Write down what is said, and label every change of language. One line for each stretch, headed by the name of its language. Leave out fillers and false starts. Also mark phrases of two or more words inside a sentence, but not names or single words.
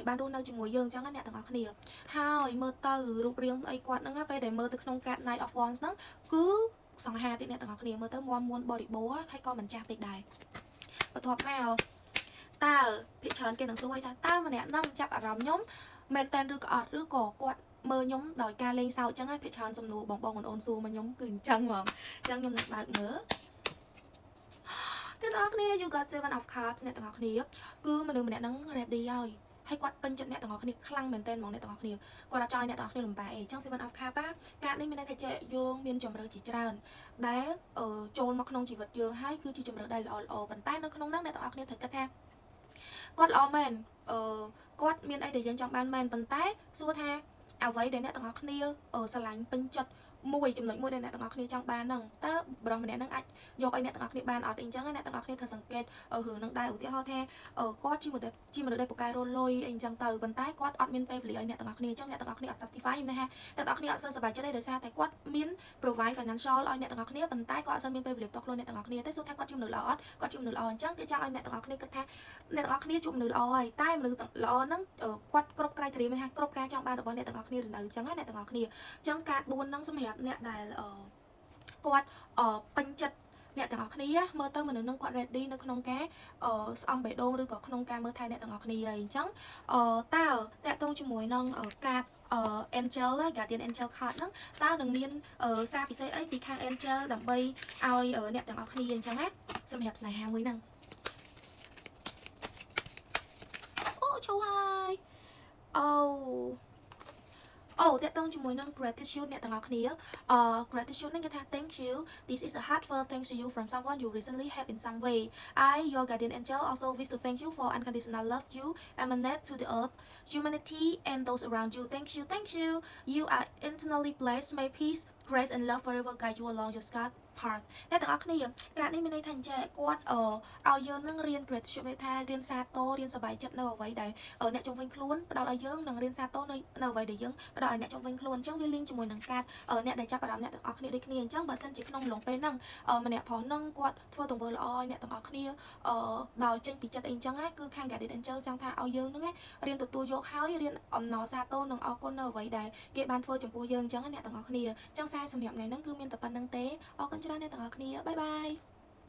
Khmer: បានរស់នៅជាមួយយើងអញ្ចឹងអ្នកទាំងអស់គ្នាហើយមើលទៅរូបរាងអីគាត់ហ្នឹងពេលដែលមើលទៅក្នុងកាត Night of Wands ហ្នឹងគឺសង្ហាទៀតអ្នកទាំងអស់គ្នាមើលទៅមួនបរិបូរហើយក៏មិនចាស់ពេកដែរបន្ទាប់មកតើភិកច្រើនគេនឹងសួរថាតើម្នាក់ហ្នឹងចាប់អារម្មណ៍ខ្ញុំមែនតើឬក៏អត់ឬក៏គាត់មើលខ្ញុំដោយការលេងសើចអញ្ចឹងហើយភិកច្រើនសំណួរបងអូនសួរមកខ្ញុំគឺអញ្ចឹងហ្មងអញ្ចឹងខ្ញុំនឹងបើកមើល អ្នកទាំងអស់គ្នា
English: you got 7 of cups
Khmer: អ្នកទាំងអស់គ្នាគឺមនុស្សម្នាក់ហ្នឹង ready ហើយគាត់ពេញចិត្តអ្នកទាំងអស់គ្នាខ្លាំងមែនទែនហ្មងអ្នកទាំងអស់គ្នាគាត់អត់ចង់ឲ្យអ្នកទាំងអស់គ្នាលំបាកអីចឹង Seven of Cups កាតនេះមានន័យថាចេះយោងមានជំរឿជាច្រើនដែលចូលមកក្នុងជីវិតយើងហើយគឺជាជំរឿដែលល្អប៉ុន្តែនៅក្នុងហ្នឹងអ្នកទាំងអស់គ្នាត្រូវគិតថាគាត់ ល្អមែនគាត់មានអីដែលយើងចង់បានមែនប៉ុន្តែសួរថាអ្វីដែលអ្នកទាំងអស់គ្នាស្រឡាញ់ពេញចិត្តមួយចំណុចមួយដែលអ្នកទាំងអស់គ្នាចង់បានហ្នឹងតើបរិសម្នាក់ហ្នឹងអាចយកឲ្យអ្នកទាំងអស់គ្នាបានអត់អីចឹងអ្នកទាំងអស់គ្នាត្រូវសង្កេតរឿងហ្នឹងដែរឧទាហរណ៍ ថាគាត់ជាមនុស្សដែលពូកែរលុយអីចឹងទៅប៉ុន្តែគាត់អត់មានពេលវេលាឲ្យអ្នកទាំងអស់គ្នាចឹងអ្នកទាំងអស់គ្នាអត់ satisfy ណាអ្នកទាំងអស់គ្នាអត់សូវសប្បាយចិត្តទេដោយសារតែគាត់មាន
English: provide financial
Khmer: ឲ្យអ្នក ទាំងអស់គ្នាប៉ុន្តែគាត់អត់សូវមានពេលវេលាផ្ទាល់ខ្លួនអ្នកទាំងអស់គ្នាទេសួរថាគាត់ជាមនុស្សល្អអត់គាត់ជាមនុស្សល្អអញ្ចឹងគេចង់ឲ្យអ្នកទាំងអស់គ្នាគិតថាអ្នកទាំងអស់គ្នា ជួបមនុស្សល្អហើយតែមនុស្សល្អហ្នឹងគាត់គ្រប់ក្រៃធៀបថាគ្រប់ការចង់បានរបស់អ្នកទាំងអស់គ្នាឬនៅអញ្ចឹងណាអ្នកទាំងអស់គ្នាអញ្ចឹងការ4ហ្នឹងសម្រាប់អ្នកដែលគាត់ពេញចិត្តអ្នកទាំងអស់គ្នាមើលទៅមនុស្សនឹងគាត់ ready នៅក្នុងការស្អំបេះដូងឬក៏ក្នុងការមើលថែអ្នកទាំងអស់គ្នាហើយអញ្ចឹងតើតាក់ទងជាមួយនឹងការ
English: angel guardian angel card
Khmer: ហ្នឹងតើនឹងមានសារពិសេសអីពីខាង angel ដើម្បីឲ្យអ្នកទាំងអស់គ្នាអញ្ចឹងណាសម្រាប់ស្នេហាមួយហ្នឹង អូចូលហើយអូតាក់ទងជាមួយនឹង gratitude អ្នកទាំងអស់គ្នា gratitude ហ្នឹងគេថា
English: thank you this is a heartfelt thanks to you from someone you recently helped in some way I your guardian angel also wish to thank you for unconditional love you emanate to the earth humanity and those around you thank you you are internally blessed may peace grace and love forever guide you along your scarred path
Khmer: អ្នកទាំងអស់គ្នា ការនេះមានន័យថាអញ្ចឹងគាត់ឲ្យយើងនឹងរៀន gratitude ន័យថារៀនសាទររៀនសប្បាយចិត្តនៅអ្វីដែលអ្នកជុំវិញ ខ្លួនផ្ដល់ឲ្យយើងនឹងរៀនសាទរនៅអ្វីដែលយើងផ្ដល់ឲ្យអ្នកជុំវិញខ្លួនអញ្ចឹងវាលីងជាមួយនឹងការអ្នកដែលចាប់អារម្មណ៍អ្នកទាំងអស់គ្នាដូចគ្នាអញ្ចឹងបើសិនជាក្នុងអំឡុងពេលហ្នឹងម្នាក់ប្រុសហ្នឹងគាត់ធ្វើទង្វើល្អឲ្យអ្នកទាំងអស់គ្នាដោយចេញពីចិត្តអីអញ្ចឹងគឺខាង
English: Guardian Angel
Khmer: ចង់ថាឲ្យយើងហ្នឹងរៀនទទួលយកហើយរៀនអំណរសាទរនិងអរគុណនៅអ្វីដែលគេបានធ្វើចំពោះយើងអញ្ចឹងអ្នកទាំងអស់គ្នាអញ្ចឹងសារសម្រាប់ថ្ងៃហ្នឹងគឺមានតែប៉ុណ្្នឹងទេអរគុណច្រើនអ្នកទាំងអស់គ្នាបាយបាយ